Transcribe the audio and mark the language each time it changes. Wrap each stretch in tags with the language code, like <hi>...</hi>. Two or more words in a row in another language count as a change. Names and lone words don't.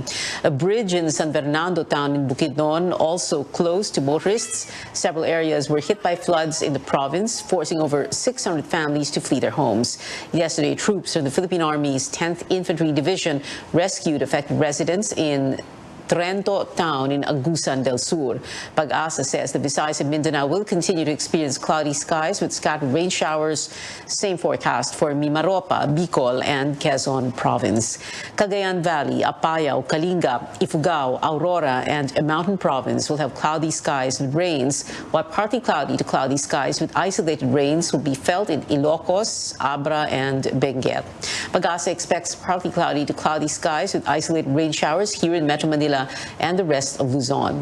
<en>A bridge in San Fernando town in Bukidnon also closed to motorists. Several areas were hit by floods in the province, forcing over 600 families to flee their homes. Yesterday, troops from the Philippine Army's 10th Infantry Division rescued affected residents in Trento town in Agusan del Sur. Pag-asa says the Visayas and Mindanao will continue to experience cloudy skies with scattered rain showers. Same forecast for Mimaropa, Bicol, and Quezon Province. Cagayan Valley, Apayao, Kalinga, Ifugao, Aurora, and a mountain province will have cloudy skies with rains, while partly cloudy to cloudy skies with isolated rains will be felt in Ilocos, Abra, and Benguet. Pag-asa expects partly cloudy to cloudy skies with isolated rain showers here in Metro Manila and the rest of Luzon.</en>